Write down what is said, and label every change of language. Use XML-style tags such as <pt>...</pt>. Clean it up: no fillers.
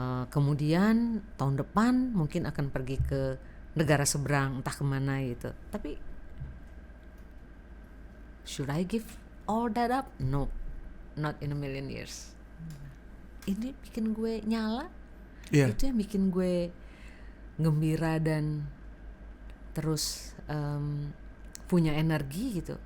<id>Kemudian tahun depan mungkin akan pergi ke negara seberang, entah kemana gitu. Tapi</id> <en>should I give all that up? No, not in a million years.</en> <id>Ini bikin gue nyala. Itu yang bikin gue gembira dan terus punya energi gitu.</id>